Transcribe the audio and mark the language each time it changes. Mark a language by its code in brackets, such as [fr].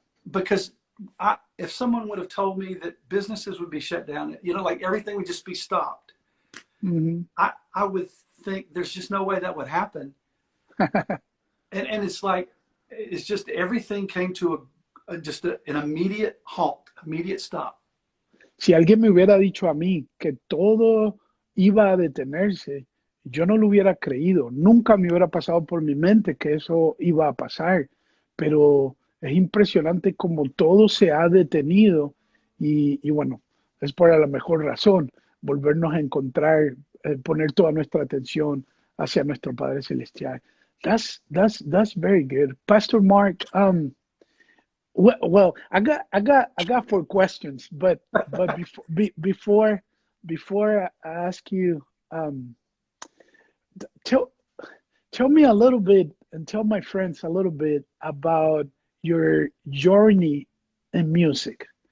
[en] because if someone would have told me that businesses would be shut down, you know, like everything would just be stopped, Mhm. I would think there's just no way that would happen. And it's like, it's just everything came to an immediate halt, immediate stop. [es] Si alguien me hubiera dicho a mí que todo iba a detenerse, yo no lo hubiera creído. Nunca me hubiera pasado por mi mente que eso iba a pasar. Pero es impresionante como todo se ha detenido y bueno, es por la mejor razón, volvernos a encontrar, poner toda nuestra atención hacia nuestro Padre Celestial. [en] That's very good. Pastor Mark, well, I got 4 questions, but before I ask you, tell tell me a little bit and tell my friends a little bit about your journey in music.